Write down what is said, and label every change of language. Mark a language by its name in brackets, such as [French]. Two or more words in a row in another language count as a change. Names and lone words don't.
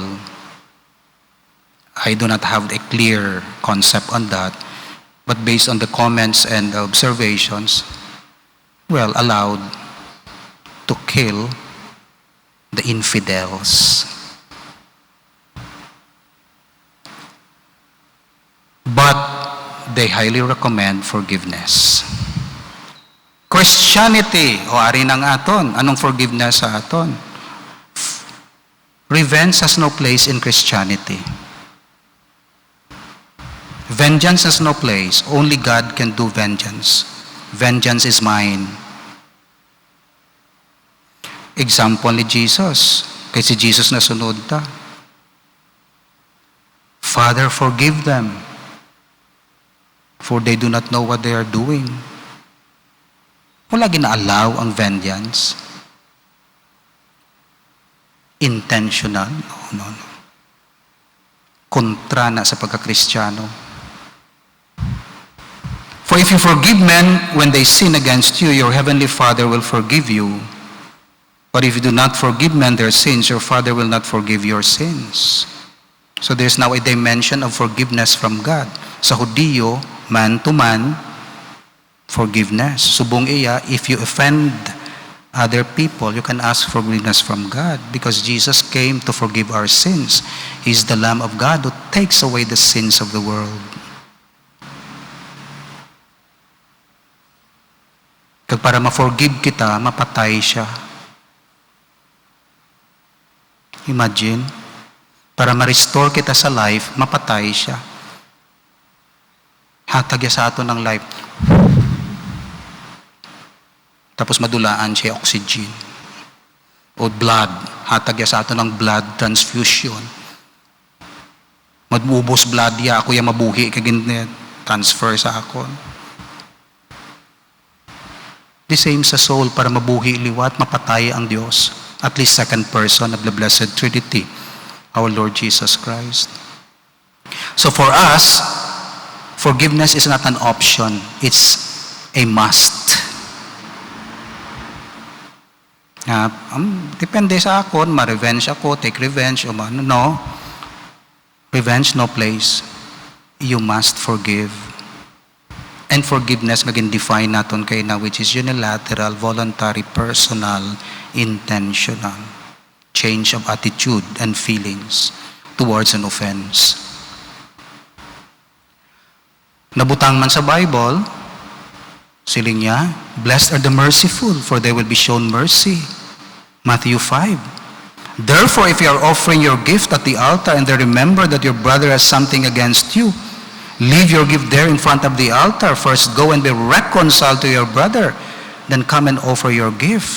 [English] I do not have a clear concept on that, but based on the comments and observations, well, allowed to kill the infidels. But they highly recommend forgiveness. Christianity, [Hiligaynon] o ari ng aton, anong forgiveness sa aton? [English] Revenge has no place in Christianity. Vengeance has no place. Only God can do vengeance. Vengeance is mine. Example ni Jesus. [Hiligaynon] Kay si Jesus na sunod ta. [English] Father, forgive them, for they do not know what they are doing. [Hiligaynon] Wala gina-allow ang vengeance. [English] Intentional? No. [Hiligaynon] Kontra na sa pagka-Kristiyano. [English] For For if you forgive men when they sin against you, your heavenly Father will forgive you. But if you do not forgive men their sins, your Father will not forgive your sins. So there's now a dimension of forgiveness from God. [Hiligaynon] Sa Hudiyo, [English] man to man, [Hiligaynon] forgiveness. Subong iya, [English] if you offend other people, you can ask forgiveness from God because Jesus came to forgive our sins. He's the Lamb of God who takes away the sins of the world. [Hiligaynon] Kag para ma-forgive kita, mapatay siya. Imagine, para ma-restore kita sa life, mapatay siya. Hatag niya sa ato ng life. Tapos madulaan siya oxygen. O blood. Hatag niya sa ato ng [English] blood transfusion. [Hiligaynon] Magubos blood niya, ako yung mabuhi, kagin transfer sa ako. [English] The same sa soul, [Hiligaynon] para mabuhi liwat, mapatay ang Diyos. [English] At least second person of the Blessed Trinity, our Lord Jesus Christ. So for us, forgiveness is not an option. It's a must. [Hiligaynon] Depende sa ako, ma-revenge ako, [English] take revenge, [Hiligaynon] o ano, [English] no. Revenge, no place. You must forgive. And forgiveness, [Filipino] maging define natin kayo na, [English] which is unilateral, voluntary, personal, intentional. Change of attitude and feelings towards an offense. [Hiligaynon] Nabutang man sa Bible, siling niya, [English] blessed are the merciful, for they will be shown mercy. Matthew 5. Therefore, if you are offering your gift at the altar and they remember that your brother has something against you, leave your gift there in front of the altar. First go and be reconciled to your brother, then come and offer your gift.